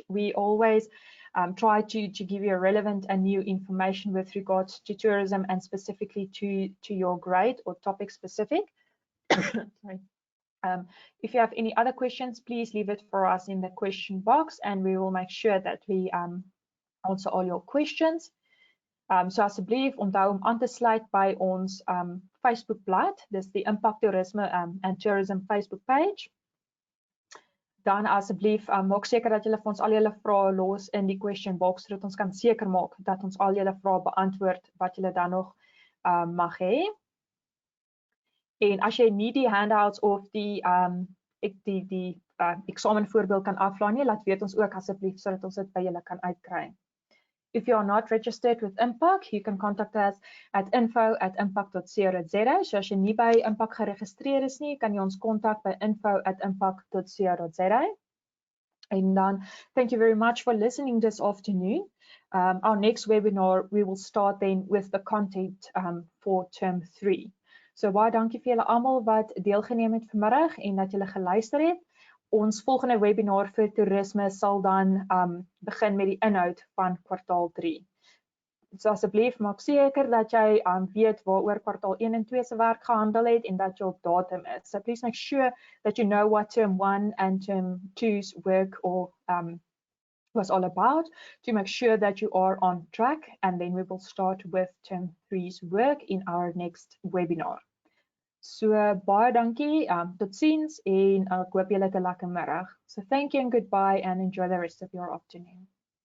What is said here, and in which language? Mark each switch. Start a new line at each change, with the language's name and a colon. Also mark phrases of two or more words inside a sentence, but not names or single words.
English: We always try to give you relevant and new information with regards to tourism and specifically to your grade or topic specific. Sorry. If you have any other questions, please leave it for us in the question box and we will make sure that we answer all your questions.
Afrikaans: So asseblief onthou om aan te sluit by ons Facebook blad, dis die Impact Toerisme and Tourism Facebook page. Dan asseblief maak seker dat julle vir ons al julle vrae los in die
English: question box
Afrikaans: sodat ons kan seker maak dat ons al julle vrae beantwoord wat julle dan nog mag hê. En as jy nie die handouts of die eksamenvoorbeeld kan aflaai nie, laat weet ons ook asseblief sodat ons dit by julle kan uitkry.
English: If you are not registered with Impact, you can contact us at info@impact.co.za.
Afrikaans: So as jy nie by Impact geregistreer is nie, kan jy ons kontak by info@impact.co.za.
English: And then, thank you very much for listening this afternoon. Our next webinar, we will start then with the content for term 3.
Afrikaans: So baie dankie vir julle almal wat deelgeneem het vanmiddag en dat julle geluister het. Ons volgende webinar vir toerisme sal dan begin met die inhoud van kwartaal 3. So asseblief maak seker dat jy weet waaroor kwartaal 1 en 2 se werk gehandel het en dat jy op datum is.
English: So please make sure that you know what term 1 and term 2's work or was all about, to make sure that you are on track, and then we will start with term 3's work in our next webinar.
Afrikaans: So baie dankie, totsiens en ek hoop julle het 'n lekker middag.
English: So thank you and goodbye and enjoy the rest of your afternoon.